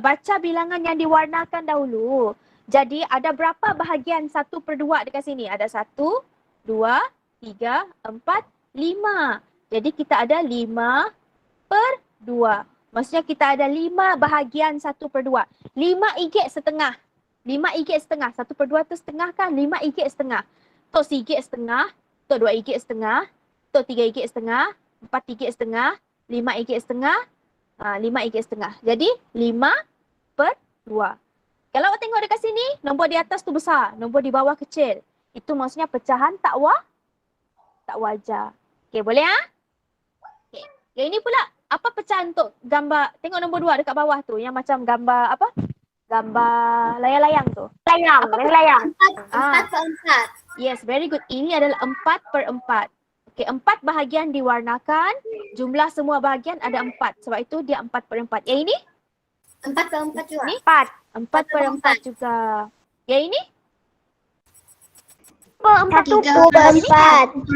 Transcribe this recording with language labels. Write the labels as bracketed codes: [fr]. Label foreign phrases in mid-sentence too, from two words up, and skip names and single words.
[ms] Baca bilangan yang diwarnakan dahulu. Jadi ada berapa bahagian 1/2 dekat sini? Ada 1, 2, 3, 4, 5. Jadi kita ada 5/2. Maksudnya kita ada 5 bahagian 1/2. 5 igit setengah. 5 igit setengah. 1/2 tu setengah kan? 5 igit setengah. Tok sigit setengah. Tok 2 igit setengah. Tok 3 igit setengah. 4 igit setengah. 5 igit setengah. 5 igit setengah. Jadi 5/2. Kalau awak tengok dekat sini, nombor di atas tu besar. Nombor di bawah kecil. Itu maksudnya pecahan tak wajar. Okey, boleh Okey. Yang ini pula, apa pecahan untuk gambar? Tengok nombor 2 dekat bawah tu. Yang macam gambar apa? Gambar layang-layang tu. Layang, Apa main layang. 4/4. [en] Yes, very good. [ms] Ini adalah 4/4. Okey, 4 bahagian diwarnakan. Jumlah semua bahagian ada 4. Sebab itu dia 4/4. Yang ini? 4/4 juga. Ni? 4. 4/4 juga. Yang ini? 1/4.